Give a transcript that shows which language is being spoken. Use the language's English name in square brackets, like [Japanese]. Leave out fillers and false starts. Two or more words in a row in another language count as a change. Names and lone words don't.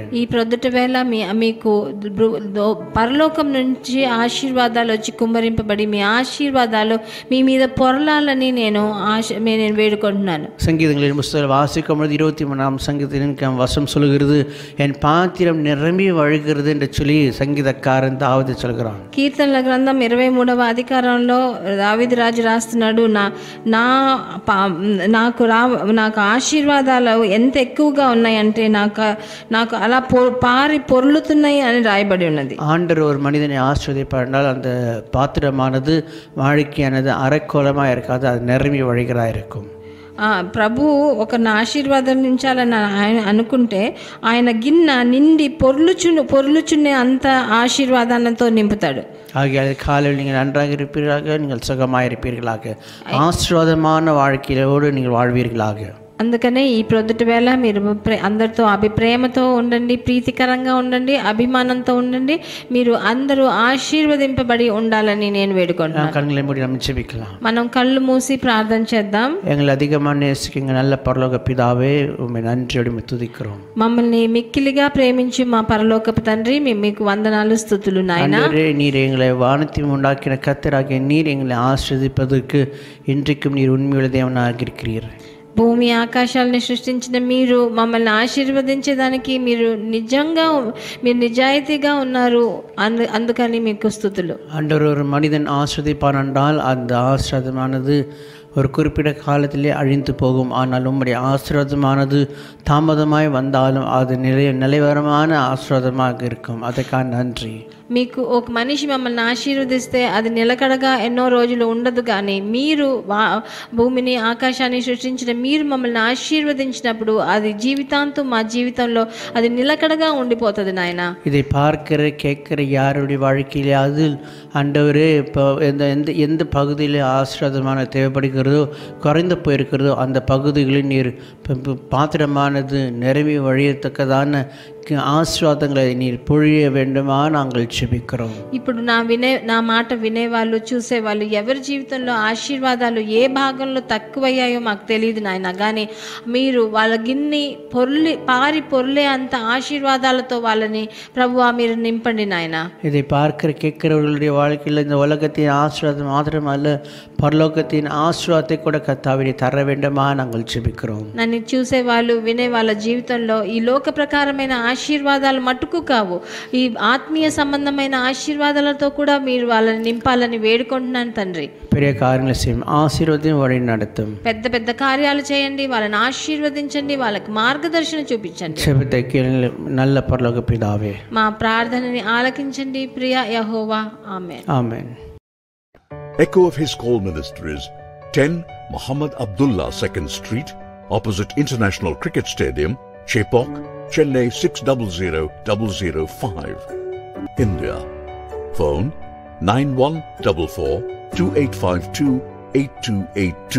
[Telugu] ఈ ప్రొద్దుట వేళ మీకు పరలోకం నుంచి ఆశీర్వాదాలు వచ్చి కుమ్మరింపబడి మీ ఆశీర్వాదాలు మీ మీద పొరలాలని నేను వేడుకుంటున్నాను. [Tamil] சங்கீதங்களின் புஸ்தகம் வாசிக்கும் பொழுது 23ஆம் சங்கீதத்தின் வசனம் சொல்கிறது, என் பாத்திரம் நிரம்பி வழிகிறது என்று சொல்லி சங்கீதக்காரன் தாவீது சொல்கிறான். [Telugu] కీర్తనల గ్రంథం 23వ అధికారంలో దావీదు రాజు రాస్తున్నాడు, నాకు ఆశీర్వాదాలు ఎంత ఎక్కువగా ఉన్నాయంటే నాకు అలా పొర్లుతున్నాయి అని రాయబడి ఉన్నది. [Tamil] ஆண்டவர் ஒரு மனிதனை ஆசீர்வதிப்பார், அந்த பாத்திரமானது வாழ்க்கையானது அரைக்கோலமாக இருக்காது, அது நிரம்பி வழிகளாக இருக்கும். [Telugu] ప్రభు ఒకరిని ఆశీర్వాదించాలని ఆయన అనుకుంటే ఆయన గిన్నె నిండి పొర్లుచున్నే అంత ఆశీర్వాదాలతో నింపుతాడు. [Tamil] ஆகிய காலையில் நீங்கள் நன்றாக இருப்பீர்களாக, நீங்கள் சுகமாக இருப்பீர்களாக, ஆசீர்வாதமான வாழ்க்கையோடு நீங்கள் வாழ்வீர்களாக. [Telugu] అందుకనే ఈ ప్రొద్దుటి వేళ మీరు అందరితో ప్రేమతో ఉండండి, ప్రీతికరంగా ఉండండి, అభిమానంతో ఉండండి. మీరు అందరూ ఆశీర్వదింపబడి ఉండాలని నేను వేడుకుంటున్నాను. మనం కళ్ళు మూసి ప్రార్థన చేద్దాం. [Tamil] நல்ல பரலோக பிதாவே, உம்மை நன்றியோடு துதிக்கிறோம். [Telugu] మమ్మల్ని మిక్కిలిగా ప్రేమించి మా పరలోకపు తండ్రి, మీకు వందనాలు స్తుతులు నాయనా. [Tamil] நீர் எங்களை வானத்தையும் உண்டாக்கின கர்த்தராகிய நீர் எங்களை ஆசீர்வதிப்பதற்கு இன்றைக்கும் நீர் உண்மையுள்ள தேவனாக இருக்கிறீர். [Telugu] భూమి ఆకాశాలను సృష్టించిన మీరు మమ్మల్ని ఆశీర్వదించేదానికి మీరు నిజాయితీగా ఉన్నారు. అందుకని మీకు స్తుతులు. [Tamil] ஆண்டவர் ஒரு மனிதன் ஆசீர்வதிப்பான் என்றால் அந்த ஆசீர்வாதமானது ஒரு குறிப்பிட்ட காலத்திலே அழிந்து போகும். ஆனால் உம்முடைய ஆசீர்வாதமானது தாமதமாய் வந்தாலும் அது நிலைவரமான ஆசீர்வாதமாக இருக்கும். அதற்காக நன்றி. [Telugu] మీకు ఒక మనిషి మమ్మల్ని ఆశీర్వదిస్తే అది నిలకడగా ఎన్నో రోజులు ఉండదు. కానీ మీరు భూమిని ఆకాశాన్ని సృష్టించిన మీరు మమ్మల్ని ఆశీర్వదించినప్పుడు అది జీవితాంతం మా జీవితంలో అది నిలకడగా ఉండిపోతుంది నాయన. [Tamil] இதை பார்க்கிற கேட்கிற யாருடைய வாழ்க்கையிலாவது ஆண்டவரே எந்த பகுதியில் ஆசீர்வாதமான தேவைப்படுகிறதோ குறைந்து போயிருக்கிறதோ அந்த பகுதிகளில் நீர் பாத்திரமானது நிரம்பி வழியத்தக்கதான ஆசீர்வாதமாக நீர் பொழிய வேண்டுமா நாங்கள் చెబిக்கிறோம். [Telugu] ఇప్పుడు నా మాట వినేవాళ్ళు, చూసేవాళ్ళు ఎవరి జీవితంలో ఆశీర్వాదాలు ఏ భాగంలో తక్కువయ్యాయో మాకు తెలియదు నాయన. కానీ మీరు వాళ్ళ గిన్ని పొర్లే అంత ఆశీర్వాదాలతో వాళ్ళని ప్రభువా మీరు నింపండి నాయన. [Tamil] இதை பார்க்கிற கேட்கிறவர்களுடைய வாழ்க்கையில் இந்த உலகத்தின் ஆசீர்வாதம் மாத்திரமல்ல, பரலோகத்தின் ஆசீர்வாதத்தை கூட கர்த்தாவே தர வேண்டுமா நாங்கள் చెబిக்கிறோம். [Telugu] నన్ను చూసేవాళ్ళు వినే వాళ్ళ జీవితంలో ఈ లోక ప్రకారమైన ఆశీర్వాదాలు మట్టుకు కావు, ఈ ఆత్మీయ సంబంధమైన ఆశీర్వాదాలతో కూడా మీరు వాళ్ళని నింపాలని వేడుకుంటున్నాను తండ్రి. [Tamil] பெரிய காரியங்களை செய்யும், ஆசீர்வாதம் வழி நடத்தும். [Telugu] పెద్ద పెద్ద కార్యాలు చేయండి, వాళ్ళని ఆశీర్వదించండి, వాళ్ళకి మార్గదర్శనం చూపించండి. [Tamil] చెబితే நல்ல பரலோக பிதாவே, [Telugu] మా ప్రార్థనని ఆలకించండి ప్రియ యెహోవా. ఆమేన్. ఆమేన్. [English] Echo of His Call Ministries, 10 Muhammad Abdullah 2nd Street, opposite International Cricket Stadium, Chepauk, Chennai 600005, India. Phone 914428528282.